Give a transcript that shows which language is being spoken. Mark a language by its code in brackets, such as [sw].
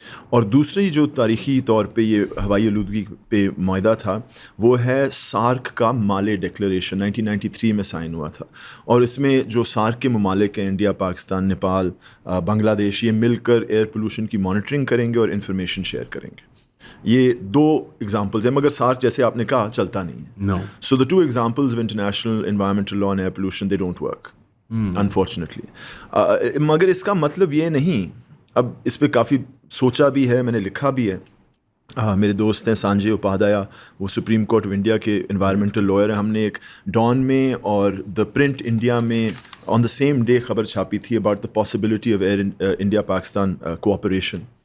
[ur] اور دوسری جو تاریخی طور پہ یہ ہوائی آلودگی پہ معاہدہ تھا وہ ہے سارک کا مالے ڈکلیریشن 1993 میں سائن ہوا تھا. اور اس میں جو سارک کے ممالک ہیں انڈیا، پاکستان، نیپال، بنگلہ دیش، یہ مل کر ایئر پولوشن کی مانیٹرنگ کریں گے اور انفارمیشن شیئر کریں گے. یہ 2 ایگزامپلز ہیں، مگر سارک جیسے آپ نے کہا چلتا نہیں ہے. [en] No. So the 2 examples of international environmental law and air pollution, they don't work, unfortunately. [ur] مگر اس کا مطلب یہ نہیں، اب اس پہ کافی سوچا بھی ہے، میں نے لکھا بھی ہے. میرے دوست ہیں سانجے اپادھیا، وہ سپریم کورٹ آف انڈیا کے انوائرمنٹل لائر ہیں. ہم نے ایک ڈان میں اور دا پرنٹ انڈیا میں [en] on the same day [ur] خبر چھاپی تھی [en] About the possibility of Air India Pakistan cooperation.